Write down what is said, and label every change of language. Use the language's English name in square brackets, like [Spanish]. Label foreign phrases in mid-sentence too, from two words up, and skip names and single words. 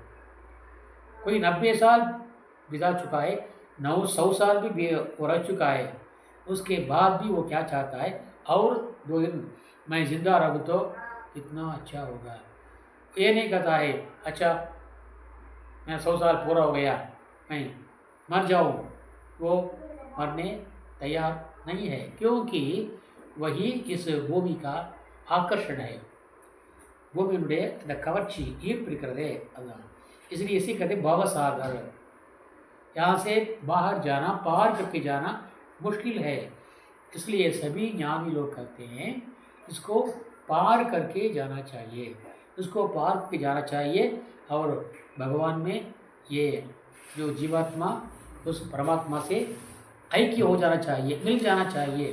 [Hindi] कोई 90 साल बिता चुका है, 100 साल भी वो रह चुका है, उसके बाद भी वो क्या चाहता है और 2 दिन मैं ज़िंदा रहूँ तो कितना अच्छा होगा. ये नहीं कहता है अच्छा मैं 100 साल पूरा हो गया मैं मर जाऊँ. वो मरने तैयार नहीं है, क्योंकि वही इस भूमि का आकर्षण है. [Tamil] பூமியினுடைய இந்த கவர்ச்சி ஈர்ப்பு இருக்கிறதே அதுதான். [Hindi] इसलिए इसी कहते भवसागर. यहाँ से बाहर जाना, पार करके जाना मुश्किल है. इसलिए सभी ज्ञानी लोग कहते हैं इसको पार करके जाना चाहिए, इसको पार करके जाना चाहिए और भगवान में ये जो जीवात्मा उस परमात्मा से ऐक्य हो जाना चाहिए, मिल जाना चाहिए.